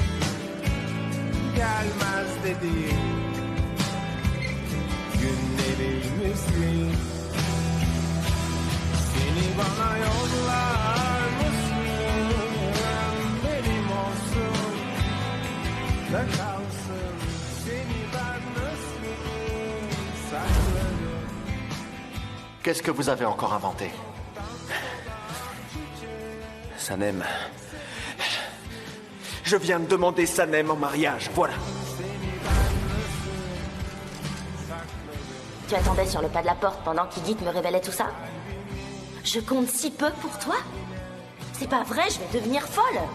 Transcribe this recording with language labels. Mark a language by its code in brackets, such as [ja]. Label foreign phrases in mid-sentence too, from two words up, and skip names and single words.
[tr] Gelmez dediğim günlerimizi. Seni bana yollar mısın? Benim olsun da kalsın. Seni ben nasıl saklarım? [fr] Qu'est-ce que vous avez encore inventé? Sanem. Je viens de demander Sanem en mariage, voilà. Tu attendais sur le pas de la porte pendant qu'Igit me révélait tout ça? Je compte si peu pour toi? C'est pas vrai, je vais devenir folle!